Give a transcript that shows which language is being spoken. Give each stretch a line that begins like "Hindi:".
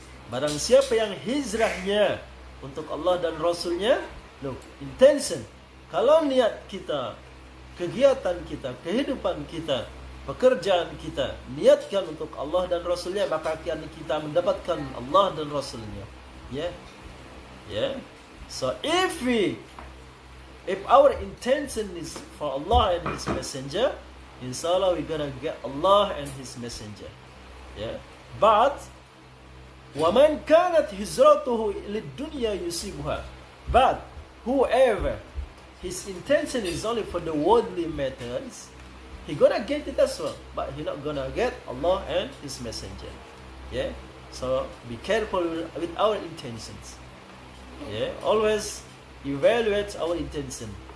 Indonesian: Barang siapa yang hijrahnya untuk Allah dan Rasulnya,
English: look, intention.
Indonesian: Kalau niat kita, kegiatan kita, kehidupan kita, pekerjaan kita niatkan untuk Allah dan Rasulnya, maka akan kita mendapatkan Allah dan Rasulnya. Ya, yeah.
English: So if our intention is for Allah and His Messenger, inshallah we're gonna get Allah and His Messenger. Yeah. But
Arabic: وَمَنْ كَانَتْ هِجْرَتُهُ لِلدُّنْيَا يُصِيبُهَا.
English: But whoever his intention is only for the worldly matters, he gonna get it as well, but he not gonna get Allah and His Messenger. Yeah. So be careful with our intentions. Yeah, always evaluate our intention.